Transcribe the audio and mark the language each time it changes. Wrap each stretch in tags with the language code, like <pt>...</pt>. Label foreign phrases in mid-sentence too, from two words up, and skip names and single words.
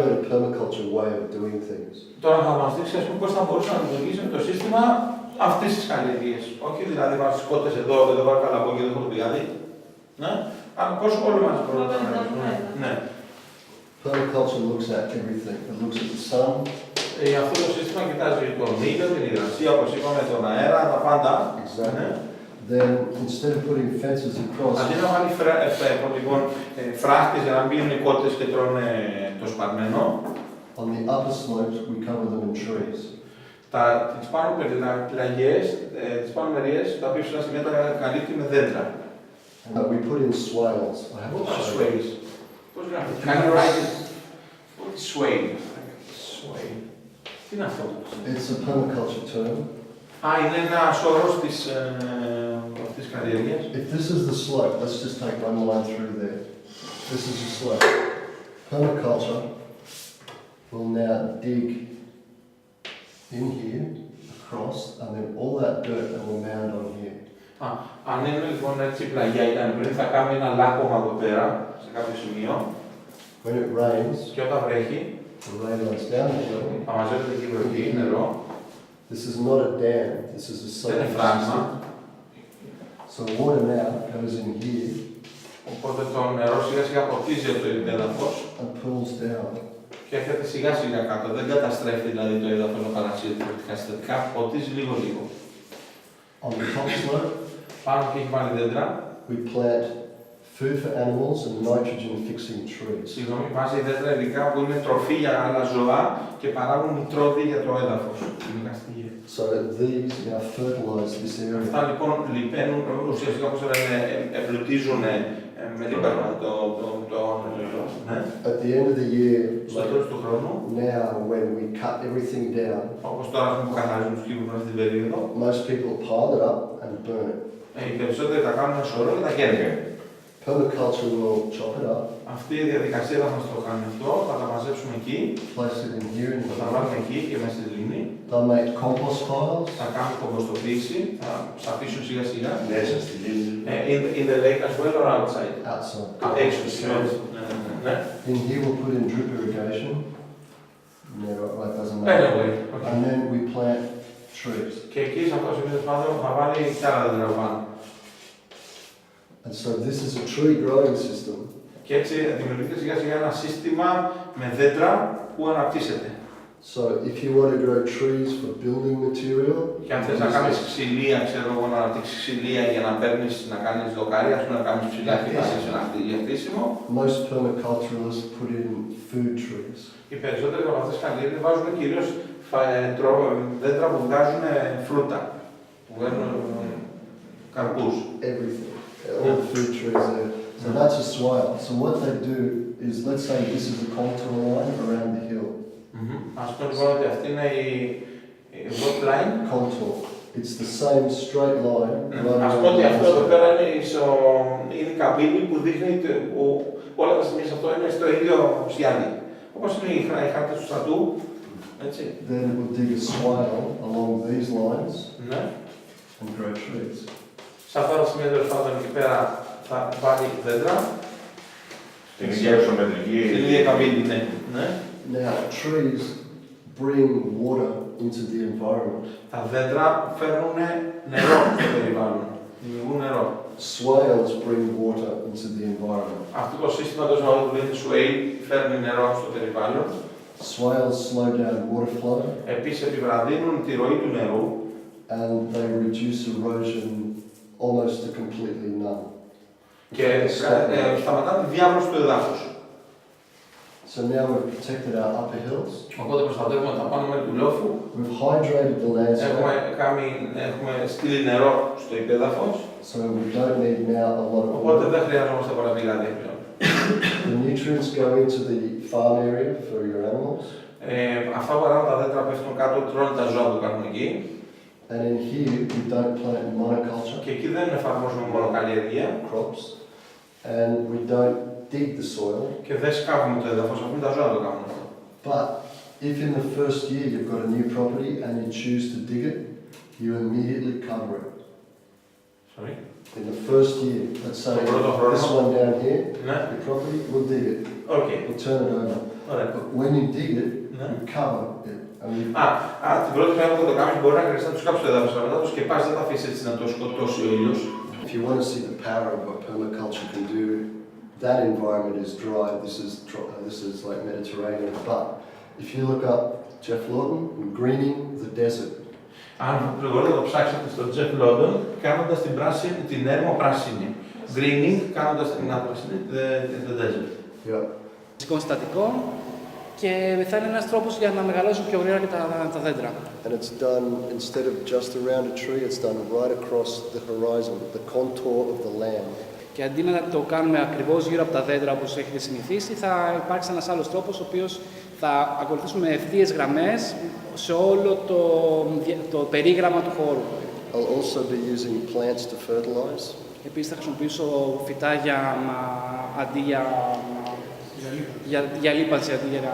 <el>Τώρα θα μας δείξει, ας πούμε, πώς θα μπορούσε να λειτουργήσει το σύστημα αυτής της καλλιεργίας. Όχι δηλαδή βάζεις κότες εδώ, δεν βάζεις καλαμπό και δεν έχω το πηγάδι. Ναι. Πώς όλοι μας μπορούν να το αναλύσουμε. Ναι.</el> <en>Permaculture looks at everything. It looks at the sun.</en> <el>Αυτό το σύστημα κοιτάζει τον ήλιο, την υγρασία, όπως είπαμε, τον αέρα, τα πάντα.</el> <en>Exactly. Then instead of putting fences across.</en> <el>Αντί να βάλει φράχτες για να μπουν οι κότες και τρώνε το σπαρμένο.</el> <en>On the upper slopes, we cover them in trees.</en> <el>Τις πάνω πλαγιές, τις πάνω μεριές, τα πιο ψηλά σημεία τα καλύπτει με δέντρα.</el> <en>We put in swales. Swales.</en> <el>Πώς γράφει. Κάνει ράγκες. Swale. Swale. Τι είναι αυτό?</el> <en>It's a permaculture term.</en> <el>Είναι ένας όρος της καλλιέργειας.</el> <en>If this is the slope, let's just take one line through there. This is the slope. Permaculture will now dig in here, across, and then all that dirt that will mound on here.</en> <el>Αν είναι λοιπόν έτσι πλαγιά ήταν πριν, θα κάνουμε ένα λάκκωμα εδώ πέρα, σε κάποιο σημείο.</el> <en>When it rains,</en> <el>και όταν βρέχει,</el> <en>the rain runs down the hill.</en> <el>Θα μαζεύεται εκεί βροχή, νερό.</el> <en>This is not a dam, this is a solar system. So water now goes in here.</en> <el>Οπότε το νερό σιγά σιγά ποτίζει από το έδαφος.</el> <en>And pulls down.</en> <el>Και έρχεται σιγά σιγά κάτω. Δεν καταστρέφει δηλαδή το έδαφος να παρασύρει διαφορετικά συστατικά, ποτίζει λίγο λίγο.</el> <en>On the top slope,</en> <el>πάνω και έχει βάλει δέντρα.</el> <en>We plant food for animals and nitrogen fixing trees.</en> <el>Συγγνώμη, βάζει δέντρα ειδικά που είναι τροφή για άλλα ζώα και παράγουν νητρόδι για το έδαφος.</el> <en>So these now fertilize this area.</en> <el>Αυτά λοιπόν λιπαίνουν, ουσιαστικά όπως λένε, εμπλουτίζουν με λίπαρμα</el> <en>At the end of the year,</en> <el>στο τέλος του χρόνου,</el> <en>now when we cut everything down,</en> <el>όπως τώρα που καθαρίζουν τους κύβους αυτή την περίοδο,</el> <en>most people pile it up and burn it.</en> <el>Οι περισσότεροι τα κάνουν ένα σωρό και τα καίνε.</el> <en>Permaculture will chop it up.</en> <el>Αυτή η διαδικασία θα μας το κάνει αυτό, θα τα μαζέψουμε εκεί,</el> <en>place it in here,</en> <el>θα τα βάλουμε εκεί και μέσα στη λίμνη.</el> <en>They'll make compost piles.</en> <el>Θα κάνουν κομποστοποίηση, θα αφήσουν σιγά σιγά. Μέσα στη λίμνη.</el> <en>In the lake as well or outside? Outside.</en> <el>Έξω, ναι.</el> <en>In here we'll put in drip irrigation. No, that doesn't matter. Anyway, okay. And then we plant trees.</en> <el>Και εκεί σε αυτό το σημείο θα βάλει κι άλλα δέντρα πάνω.</el> <en>And so this is a tree growing system.</en> <el>Και έτσι δημιουργείται σιγά σιγά ένα σύστημα με δέντρα που αναπτύσσεται.</el> <en>So if you want to grow trees for building material,</en> <el>και αν θες να κάνεις ξυλία, ξέρω εγώ, να αναπτύξεις ξυλία για να παίρνεις, να κάνεις δοκάρια, ας πούμε να κάνεις ψηλά και να κάνεις ένα χτίσιμο.</el> <en>Most permaculturalists put in food trees.</en> <el>Οι περισσότεροι από αυτές τις καλλιέργειες βάζουν κυρίως δέντρα που βγάζουν φρούτα, που βγάζουν καρπούς.</el> <en>Everything. All food trees there. So that's a swale. So what they do is, let's say this is a contour line around the hill.</en> <el>Ας πούμε λοιπόν ότι αυτή είναι η</el> <en>what line? Contour. It's the same straight line. running</en> <el>Αυτό ότι</el> <en>around</en> <el>αυτό</el> <en>the</en> <el>εδώ</el> <en>outside.</en> <el>πέρα είναι η καμπύλη που δείχνει όλα τα σημεία σε αυτό είναι στο ίδιο σιάνι. Όπως είναι οι χάρτες του στρατού, έτσι.</el> <en>Then it will dig a swale along these lines</en> <el>Ναι.</el> <en>and grow trees.</en> <el>Σε αυτά τα σημεία τέλος πάντων εκεί πέρα θα βάλει δέντρα. Την ίδια ισομετρική. Την ίδια καμπύλη, ναι. Ναι.</el> <en>Now, trees bring water into the environment.</en> <el>Τα δέντρα φέρνουν νερό στο περιβάλλον. Δημιουργούν νερό.</el> <en>Swales bring water into the environment.</en> <el>Αυτό το σύστημα τόσο που λέγεται swale φέρνει νερό στο περιβάλλον.</el> <en>Swales slow down water flow</en> <el>Επίσης επιβραδύνουν τη ροή του νερού</el> <en>and they reduce erosion almost to completely none.</en> <el>και σταματά τη διάβρωση του εδάφους.</el> <en>So now we've protected our upper hills.</en> <el>Οπότε προστατεύουμε τα πάνω μέρη του λόφου.</el> <en>We've hydrated the landscape,</en> <el>Έχουμε στείλει νερό στο υπέδαφος.</el> <en>so we don't need now a lot of</en> <el>Οπότε</el> <en>water.</en> <el>δεν χρειαζόμαστε πολλά πηγάδια πλέον.</el> <en>The nutrients go into the farm area for your animals,</en> <el>Αυτά που τα δέντρα πέφτουν κάτω, τρώνε τα ζώα που κάνουν εκεί.</el> <en>and in here we don't plant monoculture</en> <el>Και εκεί δεν εφαρμόζουμε μόνο καλλιεργία</el> <en>crops, and we don't dig the soil.</en> <el>και δεν σκάβουμε το έδαφος, αφού τα ζώα το κάνουν αυτό.</el> <en>But if in the first year you've got a new property and you choose to dig it, you immediately cover it. Sorry. In the first year, let's say this one down here,</en> <el>Ναι,</el> <en>your property, we'll dig it,</en> <el>οκ.</el> <en>we'll turn it over.</en> <el>Ωραία.</el> <en>But when you dig it,</en> <el>Ναι.</el> <en>you cover it. And we,</en> <el>Την πρώτη φορά που θα το κάνεις μπορεί να χρειαστεί να τους κάψεις το έδαφος, αλλά μετά το σκεπάσεις, δεν θα αφήσεις έτσι να το σκοτώσει ο ήλιος.</el> <en>if you want to see the power of what permaculture can do, that environment is dry. This is like Mediterranean. But if you look up Jeff Lawton, greening the desert,</en> <el>Αν μπορείτε να το ψάξετε στο Jeff Lawton, κάνοντας την έρημο πράσινη. Greening, κάνοντας την πράσινη,</el> <en>the desert. yeah,</en> <el>Φυσικών συστατικών και θα είναι ένας τρόπος για να μεγαλώσουν πιο γρήγορα και τα δέντρα.</el> <en>and it's done instead of just around a tree, it's done right across the horizon, the contour of the land.</en> <el>Και αντί να το κάνουμε ακριβώς γύρω από τα δέντρα όπως έχετε συνηθίσει, θα υπάρξει ένας άλλος τρόπος, ο οποίος θα ακολουθήσουμε ευθείες γραμμές σε όλο το περίγραμμα του χώρου.</el> <en>I'll also be using plants to fertilize.</en> <el>Επίσης θα χρησιμοποιήσω φυτά αντί για λίπανση, αντί για</el>